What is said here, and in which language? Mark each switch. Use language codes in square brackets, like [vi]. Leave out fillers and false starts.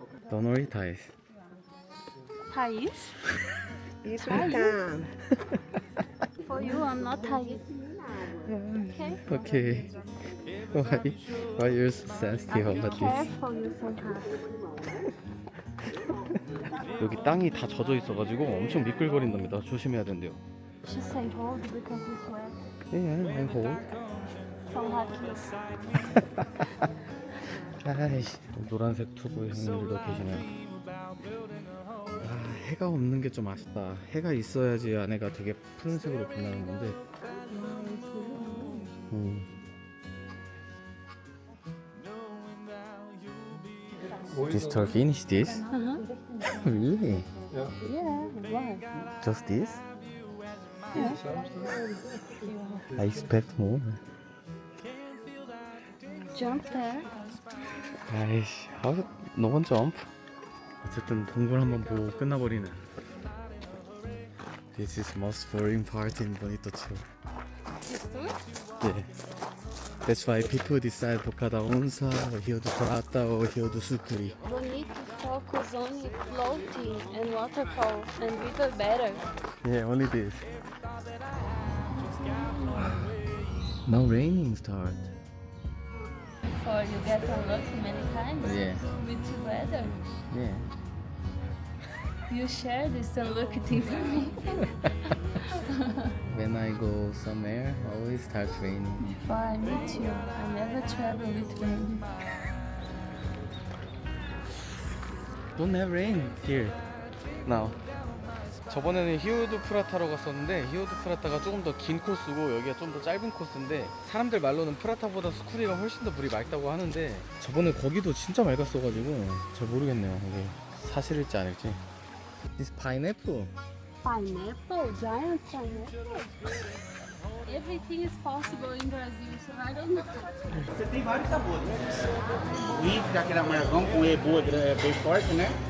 [en] Don't worry, Thais. Thais? [pt] Isso, Rita. [en] For you, I'm not Thais. Okay? Okay. Why you're so sensitive about this? Careful, you somehow. [ko] 여기 땅이 다 젖어 있어가지고 엄청 미끌거린답니다. 조심해야 된대요. [en] She say hold because it's wet. Yeah, I hold. So lucky. [ko] 아이씨, 노란색 투구 형님들도 계시네요. 아, 해가 없는 게 좀 아쉽다. 해가 있어야지 안에가 되게 푸른색으로 빛나는 건데. [en] This tour finish this? Really? Yeah, why? Just this? I expect more. Jump there. 아이씨, how no one jump? [ko] 어쨌든 동굴 한번 보고 끝나버리는. [en] This is most boring part in Bonito too. Yeah. That's why people decide Boca da Onça or Rio do Prata or Rio do Sucuri. Bonito focus only floating and waterfall and river better. Yeah, only this. Now raining start. Before you get unlucky many times Yeah. with the weather. Yeah. You share this unlucky thing for me. When I go somewhere, always starts raining. Before I meet you, I never travel with rain. Don't have rain here. Now. [ko] 저번에는 히오드 프라타로 갔었는데 히오드 프라타가 조금 더 긴 코스고 여기가 좀 더 짧은 코스인데 사람들 말로는 프라타보다 스쿠리가 훨씬 더 물이 맑다고 하는데 저번에 거기도 진짜 맑았어가지고 잘 모르겠네요. 이게 사실일지 아닐지. [en] This pineapple. Pineapple, giant pineapple. Everything is possible in Brazil, so I don't know. [pt] Você tem vários sabores. O Inca, aquele amarzão com E boa, bem forte, né?